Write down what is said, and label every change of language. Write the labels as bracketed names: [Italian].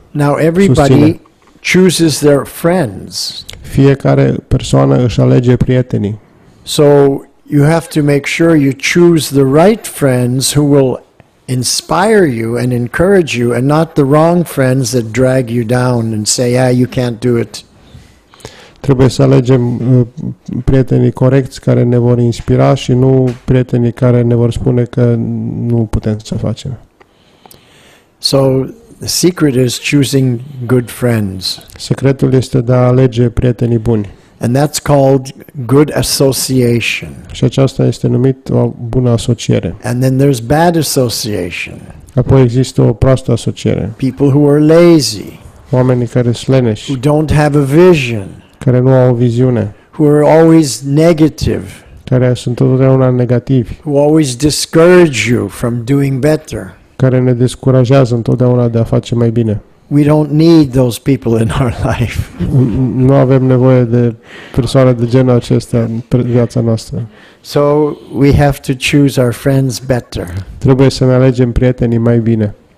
[English] Now everybody chooses their friends. [Romanian] Fiecare persoană își alege prietenii. [English] So you have to make sure you choose the right friends who will inspire you and encourage you, and not the wrong friends that drag you down and say, "Yeah, you can't do it." [Romanian] Trebuie să alegem prietenii corecți care ne vor inspira și nu prietenii care ne vor spune că nu putem să facem. [English] So the secret is choosing good friends. [Romanian] Secretul este de a alege prietenii buni. [English] And that's called good association. [Romanian] Și aceasta este numit o bună asociere. [English] And then there's bad association. [Romanian] Apoi există o proastă asociere. [English] People who are lazy, [Romanian] Oamenii care sunt leneși, [English] who don't have a vision, [Romanian] care nu au o viziune, [English] who are always negative, [Romanian] care sunt totdeauna negativi, [English] who always discourage you from doing better. [Romanian] care ne descurajează întotdeauna de a face mai bine. [English] We don't need those people in our life. [Romanian] Nu avem nevoie de persoane de genul acesta în viața noastră. [English] So we have to choose our friends better. [Romanian] Trebuie să ne alegem prietenii mai bine.